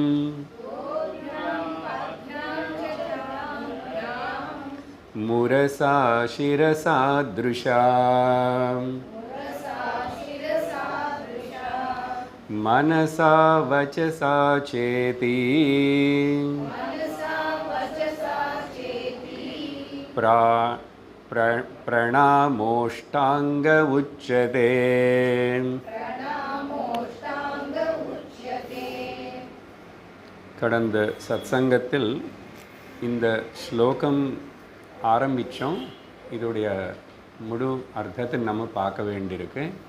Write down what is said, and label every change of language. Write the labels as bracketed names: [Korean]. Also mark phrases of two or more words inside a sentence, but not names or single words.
[Sanskrit] मुरसा शिरसा दृशा मनसा वचसा चेति प्रणामोष्टांग उच्यते। [Tamil] கடந்த சத்சங்கத்தில் இந்த ஸ்லோகம் ஆரம்பித்தோம். இதோடைய முழு அர்த்தத்தை நம்ம பார்க்க வேண்டியிருக்கு.